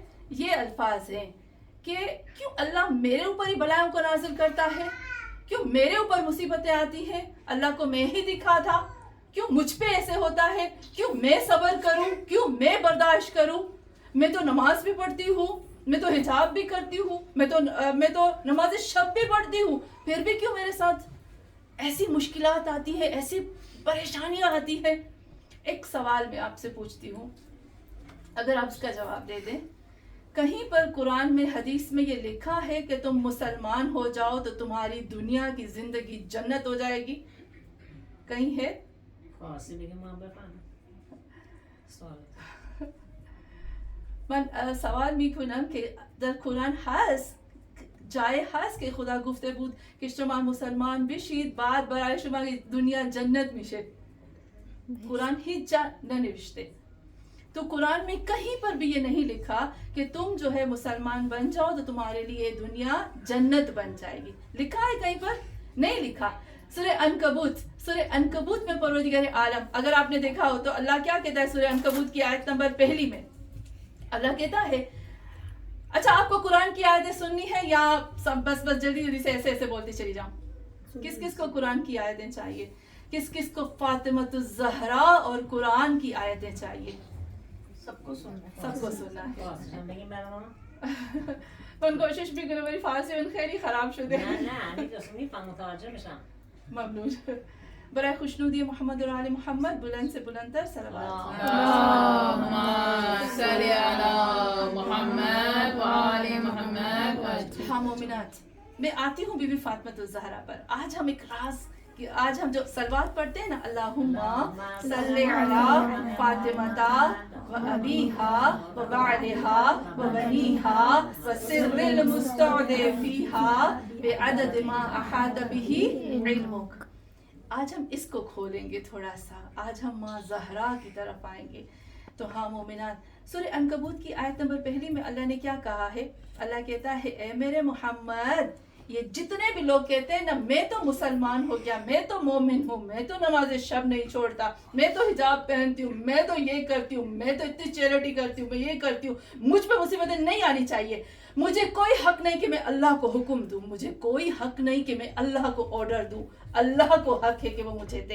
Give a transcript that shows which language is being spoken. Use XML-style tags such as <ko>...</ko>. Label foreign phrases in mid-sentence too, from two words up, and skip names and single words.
<ur>یہ الفاظ ہیں کہ کیوں اللہ میرے اوپر ہی بلائیوں کو نازل کرتا ہے، کیوں میرے اوپر مصیبتیں آتی ہیں، اللہ کو میں ہی دکھا تھا، کیوں مجھ پہ ایسے ہوتا ہے، کیوں میں صبر کروں، کیوں میں برداشت کروں، میں تو نماز بھی پڑھتی ہوں، میں تو حجاب بھی کرتی ہوں، میں تو نماز شب بھی پڑھتی ہوں، پھر بھی کیوں میرے ساتھ ایسی مشکلات آتی ہے، ایسی پریشانیاں آتی ہے۔ ایک سوال میں آپ سے پوچھتی ہوں، اگر آپ اس کا جواب دے دیں، کہیں پر قرآن میں حدیث میں یہ لکھا ہے کہ تم مسلمان ہو جاؤ تو تمہاری دنیا کی زندگی جنت ہو جائے گی؟ کہیں ہے؟</ur> <fa>من سوال میکنم که در قرآن هست، جای هست که خدا گفته بود که شما مسلمان بشید بعد برای شما دنیا جنت میشه؟ قرآن هیچ جا ننوشته،</fa> <ur>تو قرآن میں کہیں پر بھی یہ نہیں لکھا کہ تم جو ہے مسلمان بن جاؤ تو تمہارے لیے دنیا جنت بن جائے گی۔ لکھا ہے کہیں پر؟ نہیں لکھا۔ سورہ عنکبوت میں پروردگار عالم، اگر آپ نے دیکھا ہو تو اللہ کیا کہتا ہے سورہ عنکبوت کی آیت نمبر 1 میں؟ اللہ کہتا ہے، اچھا آپ کو قرآن کی آیتیں سننی ہے یا بس جلدی سے ایسے بولتی چلی جاؤں؟ کس کس کو قرآن کی آیتیں چاہیے؟ کس کس کو فاطمۃ الزہرا اور قرآن کی آیتیں چاہیے؟ سب کو سننا ہے۔</ur> <fa>من کوشش</fa> <ur>بھی کرو میری</ur> <fa>فارسی ان خیلی خراب شده. ممنون. برای خوشنودی محمد و آل محمد بلند سے بلندتر صلوات.</fa> <ar>اللهم صل علی محمد و آل محمد.</ar> <ur>ہاں مومنات، میں آتی ہوں بی بی فاطمہ الزہرا پر. آج ہم ایک راز کہ آج ہم جو سلوات پڑھتے ہیں نا،</ur> <ar>اللہم صلی علی فاطمہ و ابیہا و بعلہا و بنیہا و سر المستودع فیہا بعدد ما احاط بہ علمک.</ar> <ur>آج ہم اس کو کھولیں گے تھوڑا سا. آج ہم ماں زہرا کی طرف آئیں گے. تو ہاں مومنات، سورہ عنکبوت کی آیت نمبر 1 میں اللہ نے کیا کہا ہے؟ اللہ کہتا ہے اے میرے محمد، یہ جتنے بھی لوگ کہتے ہیں نا میں تو مسلمان ہو گیا، میں تو مومن ہوں، میں تو نماز شب نہیں چھوڑتا، میں تو حجاب پہنتی ہوں، میں تو یہ کرتی ہوں، میں تو اتنی چیریٹی کرتی ہوں، میں یہ کرتی ہوں، مجھ پہ مصیبتیں نہیں آنی چاہیے، مجھے کوئی حق نہیں کہ میں اللہ کو حکم دوں، مجھے کوئی حق نہیں کہ میں اللہ کو آرڈر دوں، اللہ کو حق ہے کہ وہ مجھے دے.</ur>